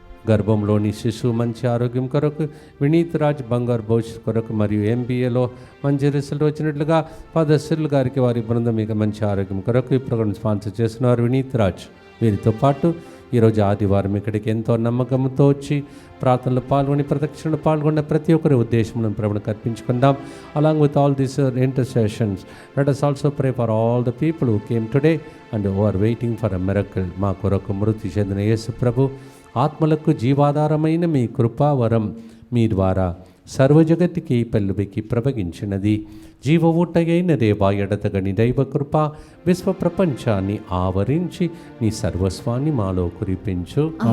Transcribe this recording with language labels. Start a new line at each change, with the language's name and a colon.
Telugu: గర్భంలోని శిశువు మంచి ఆరోగ్యం కొరకు, వినీత్ రాజ్ బంగారు భవిష్యత్ కొరకు, మరియు ఎంబీఏలో మంచి రిజల్ట్ వచ్చినట్లుగా ఫాదర్ సిర్ల్ గారికి వారి బృందం మీకు మంచి ఆరోగ్యం కొరకు ఈ ప్రోగ్రాం స్పాన్సర్ చేస్తున్నారు వినీత్ రాజ్. వీరితో పాటు ఈరోజు ఆదివారం ఇక్కడికి ఎంతో నమ్మకంతో వచ్చి ప్రార్థనలు పాల్గొని ప్రదక్షిణలు పాల్గొన్న ప్రతి ఒక్కరి ఉద్దేశంలో ప్రభువుకు అర్పించుకుందాం.
English: Along with all these intercessions let us also pray for all the people who came today and who are waiting for a miracle.
Telugu: మా కొరకు మృతి చెందిన యేసు ప్రభు ఆత్మలకు జీవాధారమైన మీ కృపావరం మీ ద్వారా సర్వజగత్తుకి పెళ్ళుబెక్కి ప్రవగించినది. జీవ ఊటయైన రేవా ఎడతగని దైవ కృప విశ్వ ప్రపంచాన్ని ఆవరించి నీ సర్వస్వాన్ని మాలో కురిపించు.